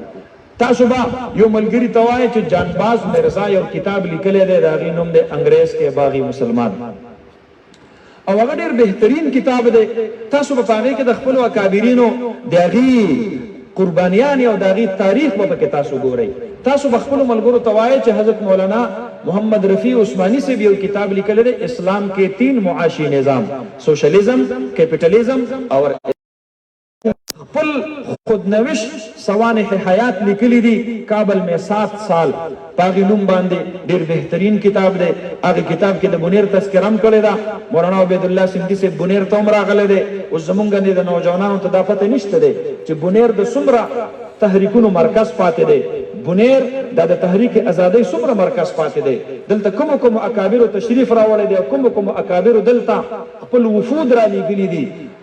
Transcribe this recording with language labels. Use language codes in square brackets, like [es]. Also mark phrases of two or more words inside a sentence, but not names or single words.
[ps] تاسو به یو ملګري ته وایئ چې جانباز مرزا یو کتاب لیکلی دی، د هغې نوم دی انګریز کې باغی مسلمان، او هغه ډېر بهترین کتاب دی. تاسو به په هغې کې د خپلو اکابرینو د هغې قربانیان او د هغې تاریخ به پکې تاسو ګورئ. تاسو به خپلو ملګرو ته وایئ چې حضرت مولانا محمد رفیع عثمانی [ur] سے بھی [ps] یو کتاب [ur] لکھل ہے اسلام کے 3 معاشی نظام، [en] socialism, capitalism [ps] اور خپل خودنوش سوانح حیات لیکلی دی کابل میں 7 سال پاغی نوم باندې ډیر بهترین کتاب دی. هغه کتاب کې د بنیر تذکرم کړی دا مولانا عبید الله سندھی سے بنیر ته هم راغلی دی. اوس زمونږ د نوجوانانو ته دا پته نشته دی چې بنیر د څومره تحریکونو مرکز پاتې دی. بنیر دا د تحریک ازادۍ څومره مرکز پاتې دی. دلته کومو کومو اکابرو تشریف راوړی دی او کومو کومو اکابرو دلته خپل وفود را لیږلي دي.